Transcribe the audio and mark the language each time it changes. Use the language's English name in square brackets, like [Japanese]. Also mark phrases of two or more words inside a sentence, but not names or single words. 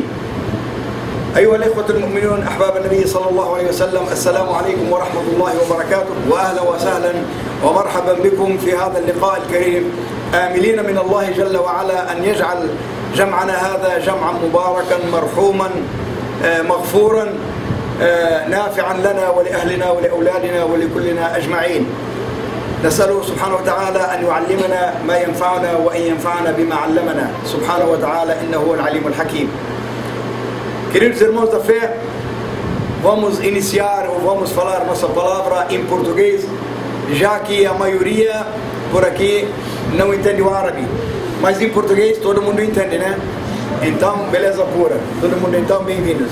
[Arabic] أيها الإخوة المؤمنون أحباب النبي صلى الله عليه وسلم، السلام عليكم ورحمة الله وبركاته، وأهلا وسهلا ومرحبا بكم في هذا اللقاء الكريم، آملين من الله جل وعلا أن يجعل جمعنا هذا جمعا مباركا مرحوما مغفورا نافعا لنا ولأهلنا ولأولادنا ولكلنا أجمعين. نسأله سبحانه وتعالى أن يعلمنا ما ينفعنا وأن ينفعنا بما علمنا سبحانه وتعالى، إنه هو العليم الحكيم. [Portuguese] Queridos irmãos da fé, vamos iniciar ou vamos falar nossa palavra em português, já que a maioria por aqui não entende o árabe, mas em português todo mundo entende, né? Então, beleza pura, todo mundo então, bem-vindos.